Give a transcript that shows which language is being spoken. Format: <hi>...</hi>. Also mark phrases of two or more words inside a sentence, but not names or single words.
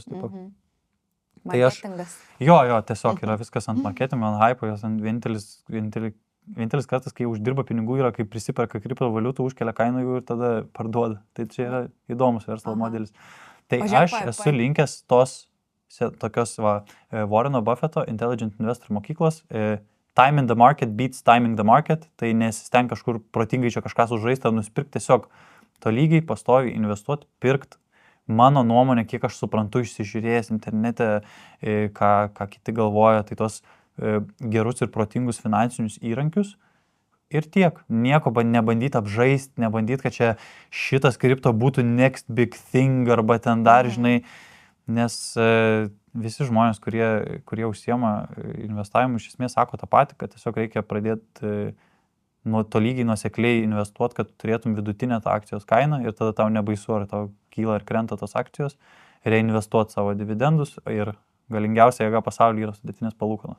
<lt>Tai aš, jo, tiesiog yra viskas ant marketingo, ant hypo, jos ant vienintelis kartas, kai uždirba pinigų, yra kai prisiperka kriptovaliutų, užkelia kainą jų ir tada parduoda. Tai čia yra įdomus verslo modelis. Tai aš esu linkęs tokios Warreno Buffetto Intelligent Investor mokyklos,</lt> <en>time in the market beats timing the market,</en> <lt>tai nesisteng kažkur protingai čia kažką sužaisti ar nusipirkti, tiesiog to lygiai pastoviai investuoti, pirkti. Mano nuomonė, kiek aš suprantu, išsižiūrėjęs internete, ką kiti galvoja, tai tos gerus ir protingus finansinius įrankius ir tiek. Nieko nebandyti apžaisti, nebandyti, kad čia šitas kripto būtų</lt> <en>next big thing</en> <lt>arba ten dar, žinai, nes visi žmonės, kurie užsiema investavimu, iš esmės sako tą patį, kad tiesiog reikia pradėti tolygiai nuosekliai investuoti, kad turėtum vidutinę tą akcijos kainą ir tada tau nebaisu, ar tau kyla ir krenta tos akcijos, reinvestuoti savo dividendus ir galingiausia jėga pasaulyje yra sudėtinės palūkanos.</lt>